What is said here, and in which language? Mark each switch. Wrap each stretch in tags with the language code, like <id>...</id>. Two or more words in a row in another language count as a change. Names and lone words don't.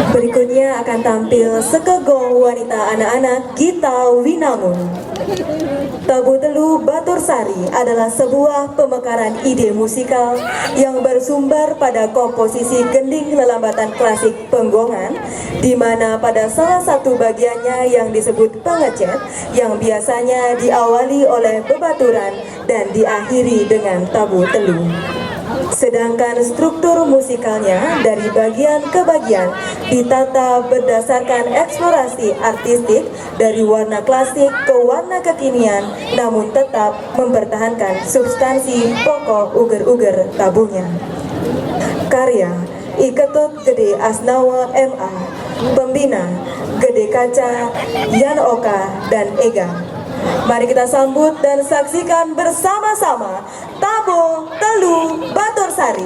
<id>Berikutnya akan tampil Sekegong Wanita Anak-anak Gita Winangun. Tabu Telu Batur Sari adalah sebuah pemekaran ide musikal yang bersumber pada komposisi gending lelambatan klasik Penggongan, di mana pada salah satu bagiannya yang disebut pengecet, yang biasanya diawali oleh bebaturan dan diakhiri dengan tabu telu. Sedangkan struktur musikalnya dari bagian ke bagian ditata berdasarkan eksplorasi artistik dari warna klasik ke warna kekinian, namun tetap mempertahankan substansi pokok uger-uger tabunya. Karya I Ketut Gede Asnawa MA, Pembina Gede Kaca, Yan Oka, dan Ega. Mari kita sambut dan saksikan bersama-sama Tabu Telu Batur Sari.</id>